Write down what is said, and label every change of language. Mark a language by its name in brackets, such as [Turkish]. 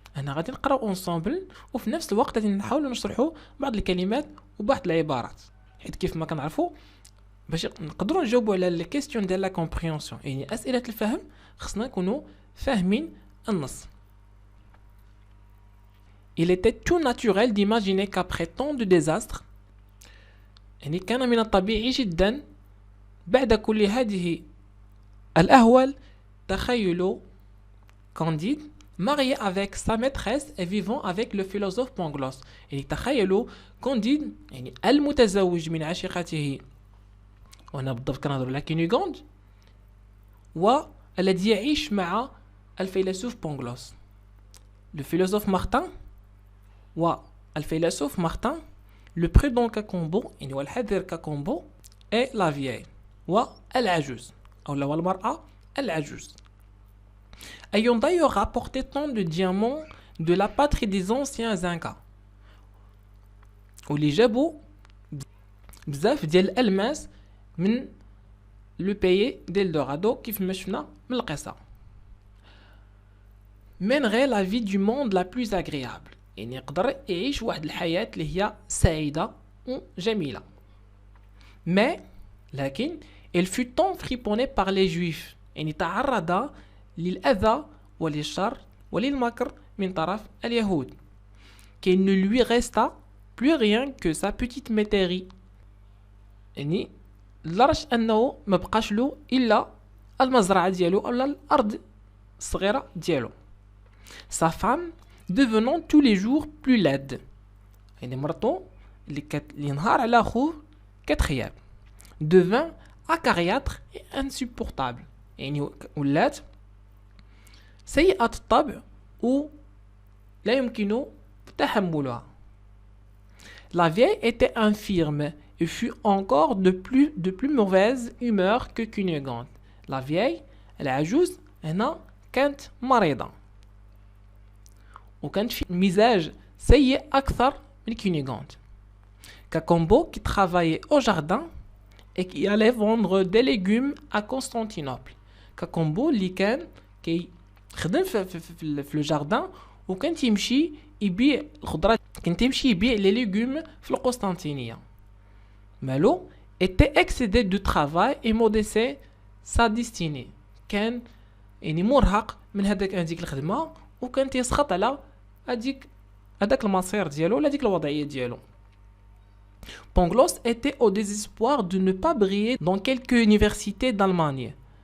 [Arabic] هنا غادي نقراو اونصومبل وفي نفس الوقت غادي نحاولوا نشرحوا بعض الكلمات وبعض العبارات، حيت كيف ما كنعرفوا باش نقدروا نجاوبوا على لي كيسيون ديال لا كومبريهنسيون، يعني اسئله الفهم، خصنا نكونوا فاهمين النص. [French] Il était tout naturel d'imaginer qu'après tant de désastres، [Arabic] يعني كان من الطبيعي جدا بعد كل هذه الأهوال تخيل [French] Candide marié avec sa maîtresse et vivant avec le philosophe Pangloss. [Arabic] يعني تخيلوا كونديد يعني المتزوج من عشيقته، وأنا بالضبط كنهضر على كينيغوند، والذي يعيش مع الفيلسوف بونغلوس. [French] Le philosophe Martin والفيلسوف Martin, le prudent Cacambo [Arabic] يعني والحذر كاكومبو [French] et la vieille [Arabic] والعجوز أو المرأة العجوز. [French] Ayant d'ailleurs rapporté tant de diamants de la patrie des anciens Incas. [Arabic] واللي جابوا بزاف ديال الألماس من لو بيي ديل دورادو كيف ما شفنا من القصة. [French] mènerait la vie du monde la plus agréable، [Arabic] يعني يقدر يعيش واحد الحياة اللي هي سعيدة وجميلة. لكن [French] il fut tant friponné par les juifs، [Arabic] يعني تعرض للأذى وللشر وللمكر من طرف اليهود، [French] qu'il ne lui resta plus rien que sa petite métairie، [Arabic] يعني لدرجة أنه ما بقاش له إلا المزرعة ديالو أو الأرض الصغيرة ديالو. [French] Sa femme devenant tous les jours plus laide، [Arabic] يعني مرتو اللي نهار على خوه كتخياب. [French] devint acariâtre et insupportable، [Arabic] يعني ولات سيئة الطبع ولا يمكن تحملها. [French] La vieille était infirme et fut encore de plus mauvaise humeur que Cunégonde. La vieille [Arabic] العجوز هنا كانت مريضة وكانت في مزاج سيء أكثر من كونيغوند. [French] Cacambo qui travaillait au jardin et qui allait vendre des légumes à Constantinople. [Arabic] Cacambo اللي كان خدم في الجاردان وكان تيمشي يبيع الخضرات، كان تيمشي يبيع لي ليغوم في القسطنطينية. مالو [French] était excédé de travail et maudissait sa destinée، [Arabic] كان يعني مرهق من هذيك الخدمة وكان تيسخط على هذاك المصير ديالو ولا ديك الوضعية ديالو. [French] Pangloss était au désespoir de ne pas briller dans quelque université d'Allemagne.